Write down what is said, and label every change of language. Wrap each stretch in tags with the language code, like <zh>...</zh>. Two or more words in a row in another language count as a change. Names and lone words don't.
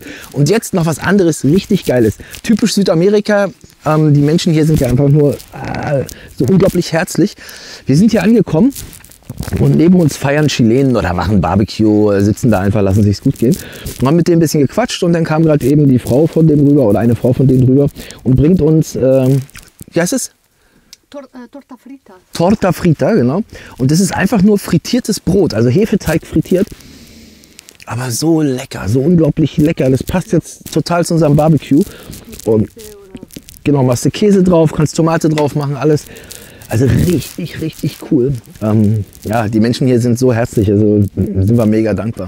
<de>Und jetzt noch was anderes, richtig Geiles. Typisch Südamerika, die Menschen hier sind ja einfach nur so unglaublich herzlich. Wir sind hier angekommen. Und neben uns feiern Chilenen oder machen Barbecue, sitzen da einfach, lassen sich's gut gehen. Wir haben mit denen ein bisschen gequatscht und dann kam gerade eben die Frau von dem rüber oder eine Frau von denen rüber und bringt uns, wie heißt es?</de> <es>Torta frita. Torta frita,</es> <de>genau. Und das ist einfach nur frittiertes Brot, also Hefeteig frittiert. Aber so lecker, so unglaublich lecker. Das passt jetzt total zu unserem Barbecue. Und genau, machst du Käse drauf, kannst Tomate drauf machen, alles. Also richtig, richtig cool. Ja, die Menschen hier sind so herzlich, also sind wir mega dankbar.</de>